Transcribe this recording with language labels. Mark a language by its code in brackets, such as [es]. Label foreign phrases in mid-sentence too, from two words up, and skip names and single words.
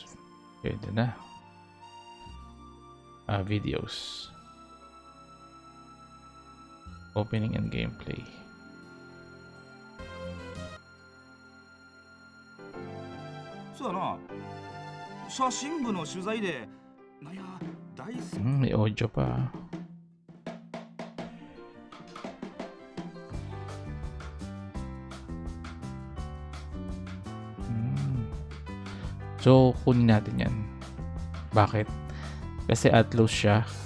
[tl] Pwede na. Videos. [en] Opening and gameplay. [ja] そうやな。写真部の取材で、なんや、大好き。 [tl] May audio pa. So, kunin natin yan. Bakit? Kasi Atlus siya.